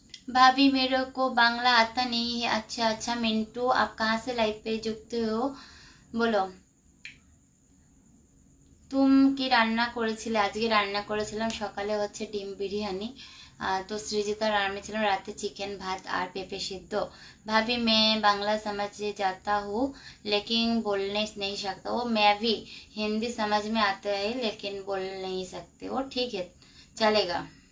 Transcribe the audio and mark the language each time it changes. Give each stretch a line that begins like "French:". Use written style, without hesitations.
Hindi: भाभी मेरे को बांग्ला आता नहीं है। अच्छा अच्छा मिंटू, आप कहाँ से लाइव पे जुड़ते हो बोलो?
Bangla: তুম কি রান্না করেছিলে? আজকে রান্না করেছিলাম সকালে হচ্ছে ডিম বিরিয়ানি, তো সৃজিতা রান্না ছিলাম, রাতে চিকেন ভাত আর পেঁপে সিদ্ধ।
Hindi: भाभी मैं बांग्ला समझ जाता हूँ लेकिन बोलने नहीं सकता। वो मैं भी हिंदी समझ में आता है लेकिन बोल नहीं सकते। वो ठीक है चलेगा।